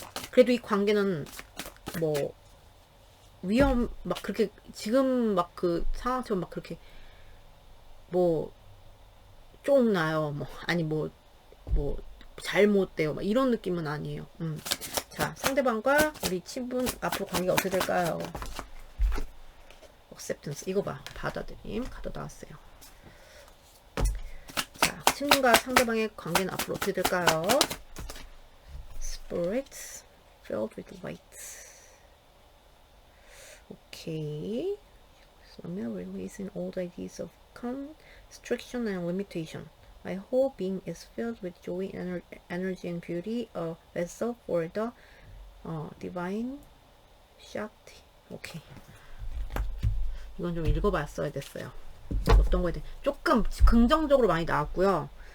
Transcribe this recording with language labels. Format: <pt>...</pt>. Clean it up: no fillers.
<ko>그래도 이 관계는 뭐 막 그렇게 지금 막 그 상황처럼 막 그렇게 뭐 쫑나요, 뭐 아니 뭐 잘못돼요, 막 이런 느낌은 아니에요. 자, 상대방과 우리 친분 앞으로 관계가 어떻게 될까요?</ko> <en>acceptance.</en> <ko>이거 봐, 받아들임 카드 나왔어요. 자, 친분과 상대방의 관계는 앞으로 어떻게 될까요?</ko> <en>spirits filled with light.</en> <ko>오케이.</ko> <en>releasing old ideas of constriction and limitation. My whole being is filled with joy, energy, and beauty, a vessel for the divine Shakti.</en> <ko>오케이. 이건 좀 읽어봤어야 됐어요. 어떤 거에 대해 조금 긍정적으로 많이 나왔고요.</ko>